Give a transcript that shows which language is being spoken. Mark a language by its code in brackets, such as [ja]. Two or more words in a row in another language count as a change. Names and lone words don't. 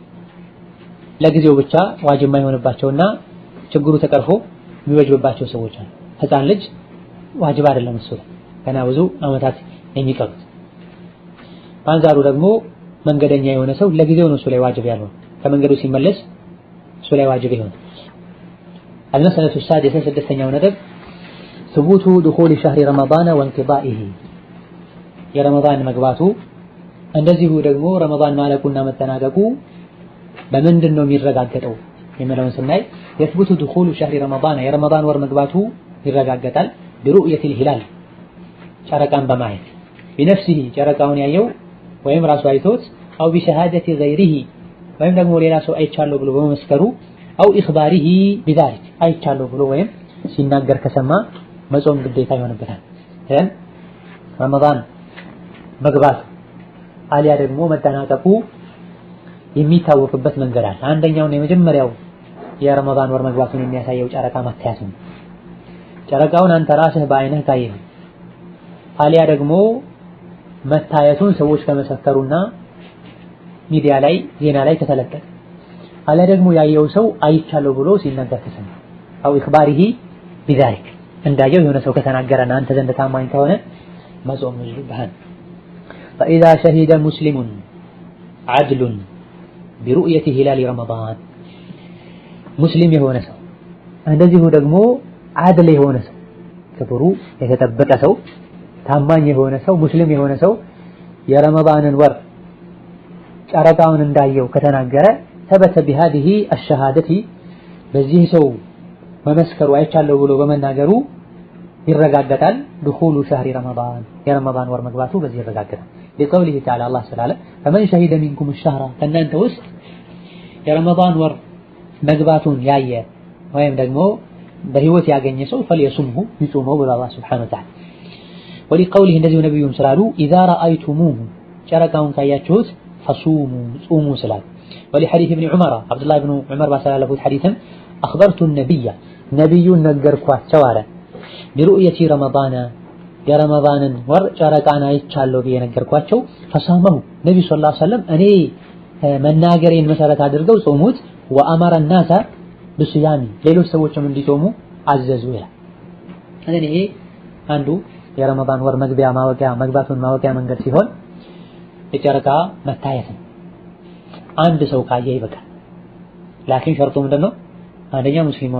[am] ለጊዜው ብቻ ዋጅብ የማይሆንባቸውና ችግሩ ተቀርፎ የሚወጅብባቸው ሰዎች አሉ። ህፃን ልጅ ዋጅብ አይደለም እሱ ገና ብዙ አመታት የሚቀሩት። በአንጻሩ ደግሞ መንገደኛ የሆነ ሰው ለጊዜው ነው እሱ ላይ ዋጅብ ያለው፣ ከመንገዱ ሲመለስ እሱ ላይ ዋጅብ ይሆናል። [ar] المسألة السادسة [am] ስድስተኛው ነጥብ [ar] ثبوت دخول شهر رمضان وانقضائه [am] የረመዳን መግባቱ እንደዚሁ ደግሞ ረመዳን ማለቁና መጠናቀቁ በምንድን ነው የሚረጋገጠው የሚለውን ስናይ [ar] يثبت دخول شهر رمضان [am] የረመዳን ወር መግባቱ ይረጋገጣል [ar] برؤية الهلال [am] ጨረቃን በማየት بنفسه ጨረቃውን ያየው ወይም ራሱ አይቶት [ar] أو بشهادة غيره [am] ወይም ደግሞ ሌላ ሰው አይቻለሁ ብሎ በመመስከሩ [ar] أو إخباره بذلك [am] አይቻለሁ ብሎ ወይም ሲናገር ከሰማ መጾም ግዴታ ይሆንበታል። ረመዳን መግባቱ አሊያ ደግሞ መጠናቀቁ የሚታወቅበት መንገድ አለ። አንደኛውና የመጀመሪያው የረመዳን ወር መግባቱን የሚያሳየው ጨረቃ መታየት ነው። ጨረቃውን አንተ ራስህ በአይንህ ካየህ አሊያ ደግሞ መታየቱን ሰዎች ከመሰከሩና ሚዲያ ላይ ዜና ላይ ከተለቀቀ አሊያ ደግሞ ያየው ሰው አይቻለሁ ብሎ ሲናገር ከሰማ [ar] أو إخباره بذلك [am] እንዳየው የሆነ ሰው ከተናገረና አንተ ዘንድ ታማኝ ከሆነ መጾም ይችላል። [ar] فإذا شهد مسلم عدل برؤية هلال رمضان [am] ሙስሊም የሆነ ሰው እንደዚሁ ደግሞ ዓድል የሆነ ሰው ክብሩ የተጠበቀ ሰው ታማኝ የሆነ ሰው ሙስሊም የሆነ ሰው የረመዳንን ወር ጨረቃውን እንዳየው ከተናገረ [ar] ثبت بهذه الشهادة [am] በዚህ ሰው መመስከሩ አይቻለው ብሎ በመናገሩ ይረጋገጣል [ar] دخول شهر رمضان [am] የረመዳን ወር መግባቱ በዚህ ይረጋገጣል [ar] لقوله تعالى الله سبحانه فمن شهد منكم الشهر [am] ከእናንተ ውስጥ የረመዳን ወር መግባቱን ያየ ወይም ደግሞ በህይወት ያገኘ ሰው [ar] فليصمه يصومه [am] ብሎ አላህ [ar] سبحانه وتعالى [am] ولقوله እንደዚሁ ነብዩም ስላሉ [ar] اذا رايتموه [am] ጨረቃውን ካያችሁት [ar] فصوموا صوموا [am] ስላሉ [ar] ولحديث ابن عمر [am] عبد الله بن عمر ባስተላለፉት ሐዲስም [ar] اخبرت النبي [am] ነብዩን ነገርኳቸው አለ [ar] برؤيه رمضان [am] የረመዳንን ወር ጨረቃን አይቻለሁ በየነገርኳቸው فصامه ነብዩ [ar] صلى الله عليه وسلم [am] እኔ መናገሬን መሰረት አድርገው ጾሙት [ar] وامر الناس بصيام [am] ሌሎች ሰዎችም እንዲጾሙ አዘዙ ይላል እኔ ይሄ አንዱ የረመዳን ወር መግቢያ ማወቂያ መግባቱን ማወቂያ መንገድ ሲሆን የጨረቃ መታየት አንድ ሰው ካየ ይበቃል ላኪን ሸርጡ ምንድነው አንደኛ ሙስሊም መሆን